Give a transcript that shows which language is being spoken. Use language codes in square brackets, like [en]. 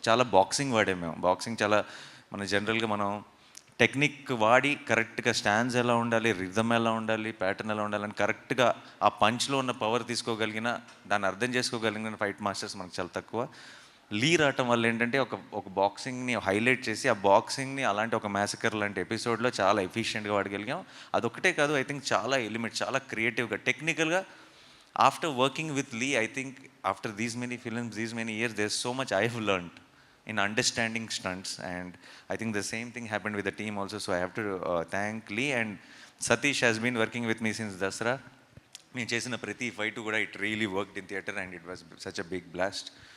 [te] చాలా బాక్సింగ్ వాడాము మేము. బాక్సింగ్ చాలా జనరల్గా మనం టెక్నిక్ వాడి కరెక్ట్గా స్టాండ్స్ ఎలా ఉండాలి, రిథమ్ ఎలా ఉండాలి, ప్యాటర్న్ ఎలా ఉండాలని కరెక్ట్గా ఆ పంచ్లో ఉన్న పవర్ తీసుకోగలిగిన, దాన్ని అర్థం చేసుకోగలిగిన ఫైట్ మాస్టర్స్ మనకు చాలా తక్కువ. లీ రావటం వల్ల ఏంటంటే ఒక బాక్సింగ్ని హైలైట్ చేసి ఆ బాక్సింగ్ని అలాంటి ఒక మ్యాసకర్ లాంటి ఎపిసోడ్లో చాలా ఎఫిషియెంట్గా వాడగలిగాం. అదొక్కటే కాదు, [en] I think [te] చాలా ఎలిమెంట్, చాలా క్రియేటివ్గా, టెక్నికల్గా. [en] After working with Lee, I think after these many films, these many years, there's so much I have learned in understanding stunts, and I think the same thing happened with the team also. So I have to thank Lee. And Satish has been working with me since Dasra. [te] నేను చేసిన ప్రతి fight కూడా [en] It really worked in theatre and it was such a big blast.